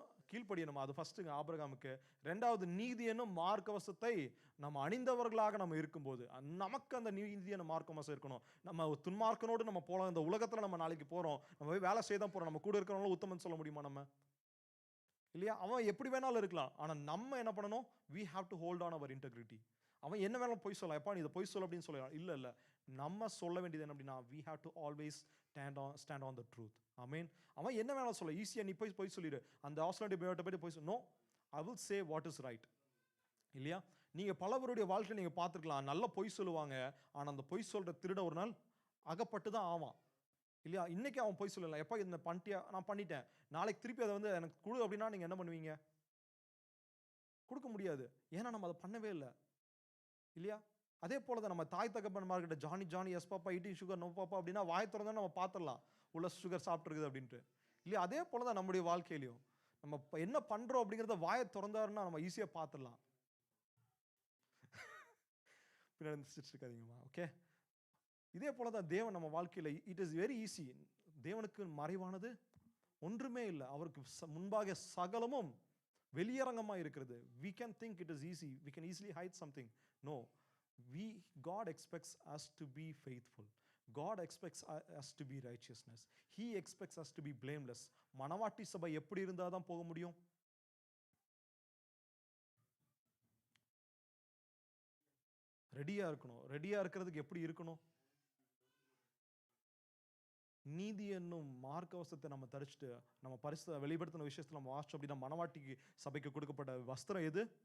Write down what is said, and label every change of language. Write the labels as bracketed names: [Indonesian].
[Tamil] கீழ்ப்படியணும். அது ஃபர்ஸ்ட்டுங்க ஆபிரகாமுக்கு. ரெண்டாவது நீதி என்னும் மார்க்கவசத்தை நம்ம அணிந்தவர்களாக நம்ம இருக்கும்போது நமக்கு அந்த நீதி என்னும் மார்க்கவசம் இருக்கணும். நம்ம துன்மார்க்கனோடு நம்ம போகலாம். இந்த உலகத்துல நம்ம நாளைக்கு போறோம், நம்ம போய் வேலை செய்ய தான் போறோம். நம்ம கூட இருக்கிறவங்களும் உத்தமன் சொல்ல முடியுமா நம்ம? இல்லையா? அவன் எப்படி வேணாலும் இருக்கலாம். ஆனா நம்ம என்ன பண்ணணும்? [English] we have to hold on our integrity. [Tamil] அவன் என்ன வேணாலும் பொய் சொல்லலாம். எப்பா நீ இதை பொய் சொல்ல அப்படின்னு சொல்லலாம். இல்ல நம்ம சொல்ல வேண்டியது என்ன அப்படின்னா, [English] we have to always stand on the truth. [Tamil] ஆமென். அவன் என்ன வேணாலும் சொல்ல, ஈஸியா நீ போய் சொல்லிடு, அந்த ஆஸ்திரேலியா பேட்ட போய் போய் no, [English] I will say what is right. [Tamil] இல்லையா? நீங்க பலவருடைய வாழ்க்கையில நீங்க பார்த்திருக்கலாம், நல்ல பொய் சொல்லுவாங்க, ஆனா அந்த பொய் சொல்ற திருட ஒரு நாள் அகப்பட்டு தான் ஆவான். இல்லையா? இன்னைக்கு அவன் பொய் சொல்லல, எப்ப இந்த பண்ணிட்டியா, நான் பண்ணிட்டேன், நாளைக்கு திருப்பி அதை வந்து எனக்கு கொடு அப்படின்னா நீங்க என்ன பண்ணுவீங்க? கொடுக்க முடியாது. ஏன்னா நம்ம அதை பண்ணவே இல்லை. இல்லையா? அதே போல தான் நம்ம தாய் தகப்பன்மார்கிட்ட [English] Johnny Johnny yes papa eating sugar no papa [Tamil] அப்படின்னா வாய் திறந்தா நம்ம பார்த்துடலாம் உள்ள சுகர் சாப்பிட்டுருக்குது அப்படின்ட்டு. இல்லையா? அதே போல தான் நம்முடைய வாழ்க்கையிலையும் நம்ம என்ன பண்றோம் அப்படிங்கிறத வாயை திறந்தாருன்னா நம்ம ஈஸியா பார்த்துடலாம். பின்னாடி சிரிச்சிட்டு இருக்காதீங்கம்மா. ஓகே, இதே போல தான் தேவன் நம்ம வாழ்க்கையில [English] It is very easy. [Tamil] தேவனுக்கு மறைவானது ஒன்றுமே இல்லை. அவருக்கு முன்பாக சகலமும் வெளியரங்கமா இருக்கிறது. [English] We can think it is easy, we can easily hide something. No, God expects us to be faithful. God expects us to be righteousness. He expects us to be blameless. [Tamil] மனவாட்டி சபை எப்படி இருந்தா தான் போக முடியும்? ரெடியா இருக்கணும். ரெடியா இருக்கிறதுக்கு எப்படி இருக்கணும்? நீதி என்னும் மார்க்கவசத்தை நம்ம தரிச்சிட்டு நம்ம பரிசுத்த வெளிப்படுத்தின விஷயத்துல நம்ம வாசிச்சோம் அப்படின்னா, மனவாட்டிக்கு சபைக்கு கொடுக்கப்பட்ட வஸ்திரம் எது?